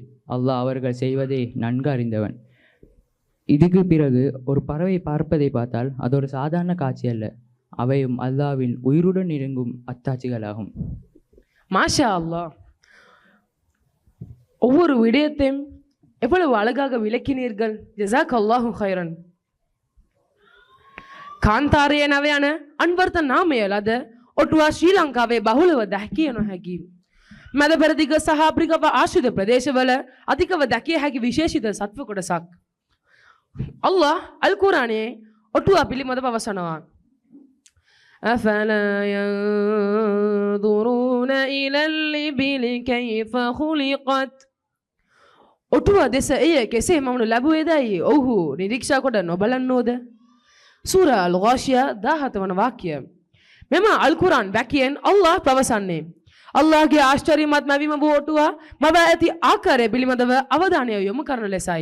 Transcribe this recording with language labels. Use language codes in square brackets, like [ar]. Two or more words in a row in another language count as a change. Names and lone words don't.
[ta] அல்லாஹ் அவர்கள் செய்வதை நன்கு அறிந்தவன். இதுக்கு பிறகு ஒரு பறவை பார்ப்பதை பார்த்தால் அது ஒரு சாதாரண காட்சி அல்ல. அவையும் அல்லாஹ்வின் உயிருடன் இறங்கும் அத்தாட்சிகளாகும். [ar] ما شاء الله. [ta] ஒவ்வொரு விடயத்தையும் எவ்வளவு அழகாக விளக்கினீர்கள். [ar] جزاك الله خيرا. [si] කාන්තාරය නවයන අන්වර්ත නාමය ලද ඔටුවා ශ්‍රී ලංකාවේ බහුලව දැකිය නොහැකි. මැද පෙරදිග සහ අප්‍රිකාව ආශ්‍රිත ප්‍රදේශවල අධිකව දැකිය හැකි විශේෂිත සත්ව කොටසක්. අල්ලාහ් අල් කුර්ආනයේ ඔටුවා පිළිබඳව පවසනවා. [ar] أفلا ينظرون إلى الإبل كيف خلقت. [si] ඔටුවා දෙස එය කෙසේ මවනු ලැබුවේදයි ඔහු නිරීක්ෂා කොට නොබලන්නෝද? සූරා අල් ගාෂියා 17 වන වාක්‍යය. මෙම අල් කුර්ආන් වැකියෙන් අල්ලාහ් පවසන්නේ අල්ලාහ්ගේ ආශ්චර්යමත් මැවීම වූ ඔටුවා මව ඇති ආකාරය පිළිබඳව අවධානය යොමු කරන ලෙසයි.